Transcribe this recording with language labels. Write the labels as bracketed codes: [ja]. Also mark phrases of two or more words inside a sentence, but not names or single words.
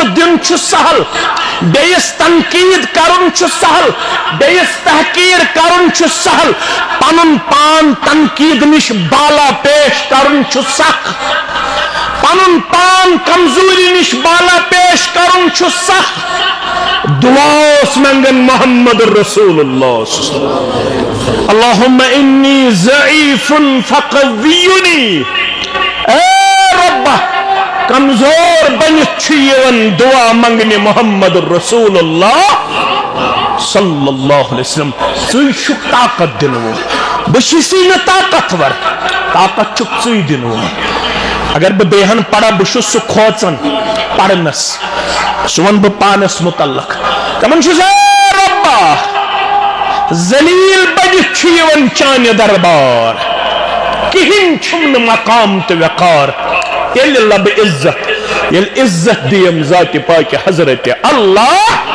[ks] دیُن چھُ سہل بیٚیِس تنقیٖد کرُن چھُ سہل بیٚیِس تحقیٖر کرُن چھُ سہل پنُن پان تنقیٖد نِش بالا پیش کرُن چھُ سخ پنُن پان کمزوری نش بالا پیش کرُن چھُ سخ دعا اوس منگن [ar] محمد رسول اللہ اللہم انی ضعیف فقوینی [ks] اے رب کمزور بنت چھُ یِوان دعا منگنہِ [ar] محمد رسول اللہ صلی اللہ علیہ وسلم [ks] ژٕے چھُکھ طاقت دِنہٕ وول بہٕ چھُسٕے نہٕ طاقتور طاقت چھُکھ ژٕے دِنہٕ وول اگر بہ بیہن پڑا بہ چھُس سُہ کھوژان پڑھنس سُہ ون بہ پانس متعلق دپان چھُس اے ربا ذلیل بنِتھ چھُ یِوان چانہِ دربار کہین چھُم نہٕ مقام تہٕ وقار تیٚلہِ لبہٕ عزت ییٚلہِ عزت دِیم ذاتِ پاکہِ حضرت اللہ